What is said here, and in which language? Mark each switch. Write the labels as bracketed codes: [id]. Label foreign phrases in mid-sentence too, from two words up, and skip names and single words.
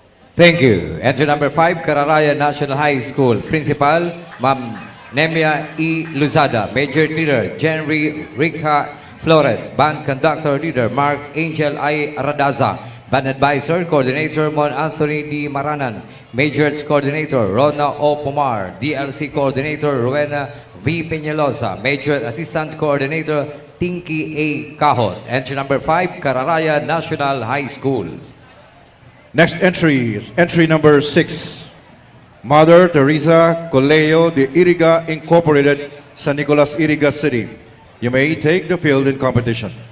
[en] Thank you. Entry number 5, Cararaya National High School. Principal, Ma'am Nemia E. Luzada. Major Leader, Jenry Rica Flores. Band Conductor Leader, Mark Angel I. Radaza. Band Advisor, Coordinator, Mon Anthony D. Maranan. Majors Coordinator, Rona O. Pomar. DLC Coordinator, Rowena V. Peñalosa. Major Assistant Coordinator, Tinky A. Kahot. Entry number 5, Cararaya National High School. Next entry is entry number 6. Mother Teresa Coleo de Iriga Incorporated, San Nicolas, Iriga City. You may take the field in competition.